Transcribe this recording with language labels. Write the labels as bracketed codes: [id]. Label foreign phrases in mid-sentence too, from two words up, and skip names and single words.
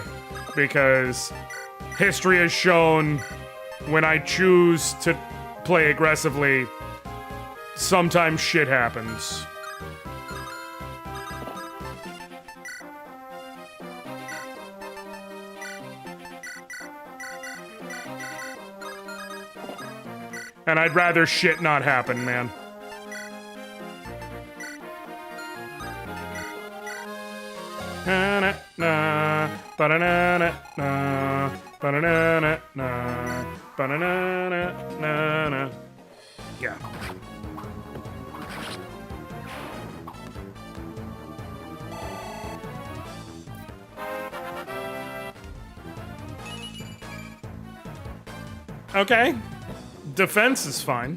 [en] Because history has shown when I choose to play aggressively, sometimes shit happens. And I'd rather shit not happen, man. Na na na, ba na na na, ba na na na, ba na na na. Yeah. Okay. Defense is fine.